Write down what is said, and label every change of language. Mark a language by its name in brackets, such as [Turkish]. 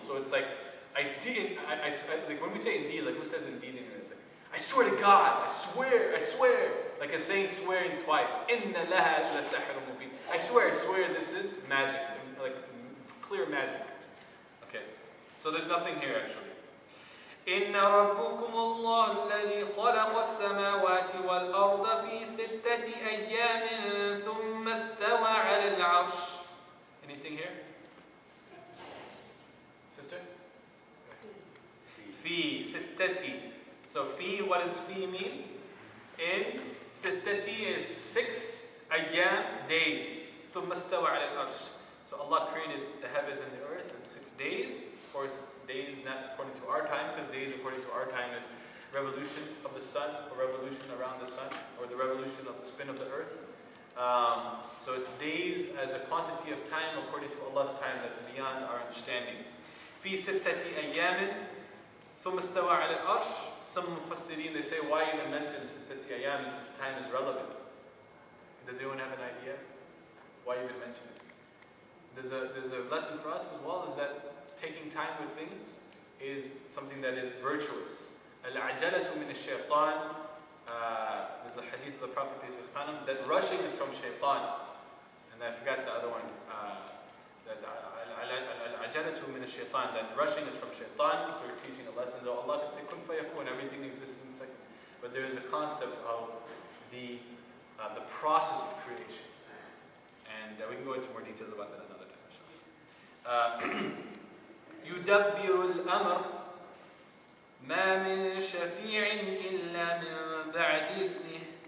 [English] So it's like, like when we say indeed, like who says indeed in it? It's like, I swear to God, I swear. Like a saying swearing twice. [Arabic] Inna laha lasahirun mubin. [English] I swear, this is magic. Like clear magic. Okay. So there's nothing here actually. [Arabic] إن ربكم الله الذي خلق السماوات والأرض في 6 أيام ثم استوى على العرش. [English] Anything here? Sister? [Arabic] في 6. [English] So fi, what does fi mean? In 6 is [Arabic] 6 أيام, [English] days. [Arabic] ثم استوى على العرش. [English] So Allah created the heavens and the earth in 6 days. Of course, days not according to our time, because days according to our time is revolution of the sun, or revolution around the sun, or the revolution of the spin of the earth. So it's days as a quantity of time according to Allah's time that's beyond our understanding. [Arabic] في 6 أيام ثم استوى على العرش. [English] Some mufassirin, they say, why even mention 6 أيام since time is relevant? Does anyone have an idea? Why even mention it? There's a lesson for us as well, is that taking time with things is something that is virtuous. [Arabic] Al-ajalatu min ash-shaytan. [English] There's a hadith of the Prophet, peace be upon him, that rushing is from shaytan. And I forgot the other one. That [Arabic] al-ajalatu min ash-shaytan, [English] that rushing is from shaytan. So we're teaching a lesson. Though Allah can say [Arabic] kun fayakun, [English] everything exists in seconds. But there is a concept of the process of creation. And we can go into more details about that another time. [Arabic] يدبر الأمر ما من شفيع إلا من بعد إذنه.